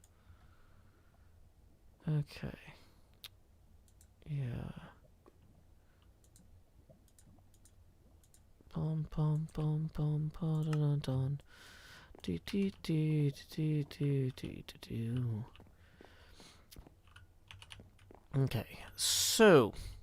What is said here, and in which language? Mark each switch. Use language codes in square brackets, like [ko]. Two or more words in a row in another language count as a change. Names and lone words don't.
[en] Okay. Yeah. Bum bum bum bum dun dun dun. Do do do do do do do. Okay. So.